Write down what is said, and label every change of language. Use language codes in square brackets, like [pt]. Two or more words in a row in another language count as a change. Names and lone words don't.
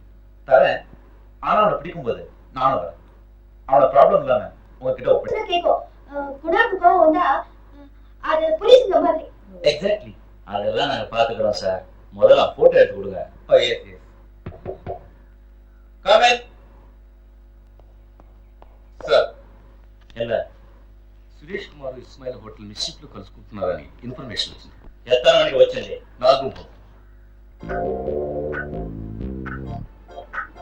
[ta] தரேன். ஆனா அவனை பிடிக்கும்போது நானும் வரேன். அவனோட ப்ராப்ளம் இல்லாம உங்ககிட்ட ஒப்படை. கேட்கும் குணாவுக்கு கோவம் வந்தா அது புரியுதுங்க மாதிரி. எக்ஸாக்ட்லி. அதெல்லாம் நாங்க பாத்துக்கிறோம் சார். முதல்ல போட்டோ எடுத்து கொடுங்க. [en] Oh yes yes. Come in. [te] సార్ [ta] இல்ல [te] సురేష్ కుమార్ ఇస్మాయిల్ హోటల్ మిస్షిప్ లో కలుసుకుంటున్నారని ఇన్ఫర్మేషన్ వచ్చింది. [ta] எத்தனை மணிக்கு வச்சது? 4